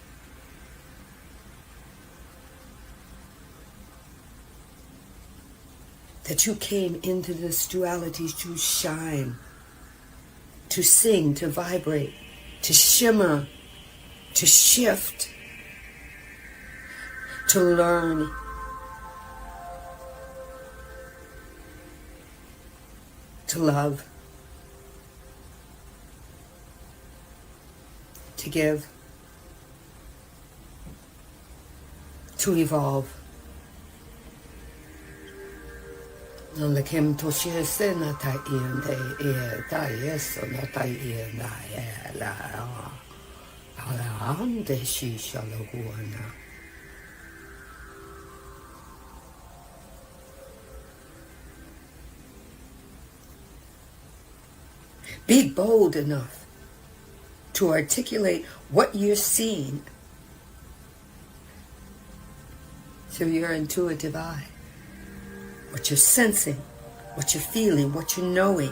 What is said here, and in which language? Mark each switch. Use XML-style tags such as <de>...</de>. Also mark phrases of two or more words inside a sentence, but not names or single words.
<en>That you came into this duality to shine, to sing, to vibrate, to shimmer, to shift, to learn, to love, to give, to evolve, Non le kem to she se na ta in de ta yes na ta in na la ala ande shi shaloguana. Be bold enough to articulate what you're seeing through your intuitive eye, what you're sensing, what you're feeling, what you're knowing.</en>